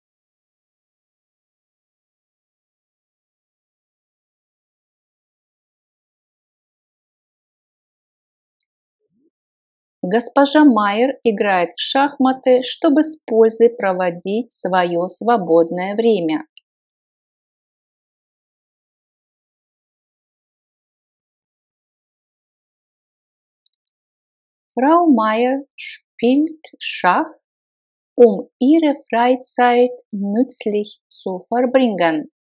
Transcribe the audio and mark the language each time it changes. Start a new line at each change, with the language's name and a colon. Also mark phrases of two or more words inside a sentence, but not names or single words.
Russian: Госпожа Майер играет в шахматы, чтобы с пользой проводить свое свободное время.
German: Frau Meier spielt Schach, um ihre Freizeit nützlich zu verbringen.